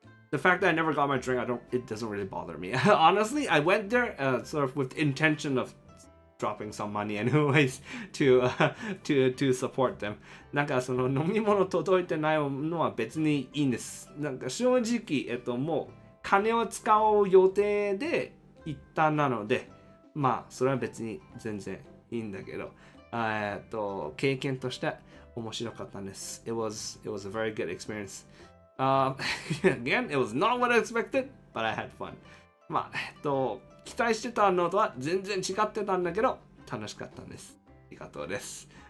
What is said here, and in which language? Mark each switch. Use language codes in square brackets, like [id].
[en] The fact that I never got my drink, it doesn't really bother me. Honestly, I went there sort of with the intention of dropping some money anyways to support them. [ja] なんかその飲み物届いてないのは別にいいんです。なんか正直、もう金を使う予定で行ったなので、まあそれは別に全然いいんだけど、経験として面白かったんです。 [en] It was a very good experience. Again, it was not what I expected, but I had fun. [ja] まあ、期待してたのとは全然違ってたんだけど、楽しかったんです。ありがとうです。